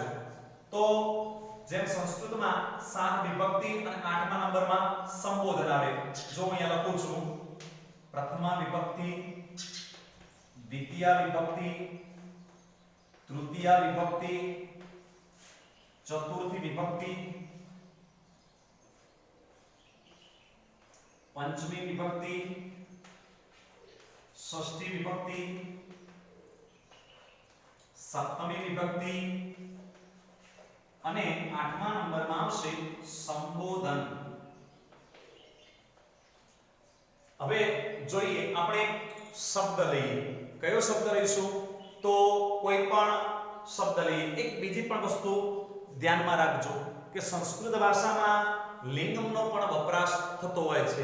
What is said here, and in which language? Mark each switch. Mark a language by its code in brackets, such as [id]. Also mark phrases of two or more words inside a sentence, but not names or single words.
[gu] તો જેમ સંસ્કૃતમાં 7 વિભક્તિ અને 8મા નંબરમાં સંબોધન આવે. જો અહીંયા લખું છું પ્રથમા વિભક્તિ, દ્વિતીયા વિભક્તિ, તૃતીયા વિભક્તિ, ચતુર્થી વિભક્તિ, પંચમી વિભક્તિ, ષષ્ઠી વિભક્તિ, સપ્તમી વિભક્તિ અને 8મા નંબરમાં આવશે સંબોધન. હવે જોઈએ આપણે શબ્દ લઈએ. કયો શબ્દ લઈશું? તો કોઈ પણ શબ્દ લઈએ. એક બીજી પણ વસ્તુ ધ્યાનમાં રાખજો કે સંસ્કૃત ભાષામાં લિંગનો પણ વપરાશ થતો હોય છે.